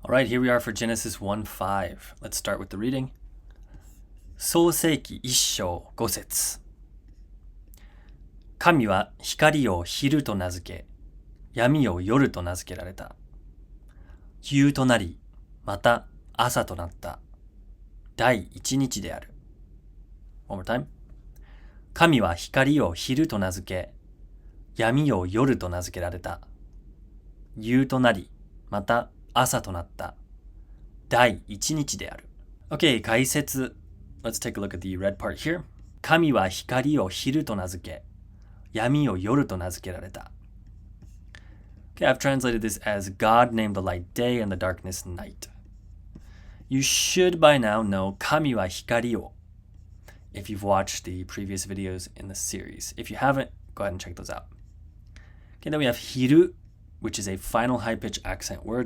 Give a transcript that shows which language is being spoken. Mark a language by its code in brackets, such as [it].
[en] All right, here we are for Genesis 1:5. Let's start with the reading. [ja] 創世記1章5節。神は光を昼と名付け、闇を夜と名付けられた。夕となり、また朝となった。第一日である。 One more time. 神は光を昼と名付け、闇を夜と名付けられた。夕となり、また朝となった。第一日である。 Okay, 解説。 [en] Let's take a look at the red part here. [ja] 神は光を昼と名付け、闇を夜と名付けられた。 [en] Okay, I've translated this as God named the light day and the darkness night. You should by now know 神は光を if you've watched the previous videos in the series. If you haven't, go ahead and check those out. Okay, then we have 昼, which is a final high-pitch accent word.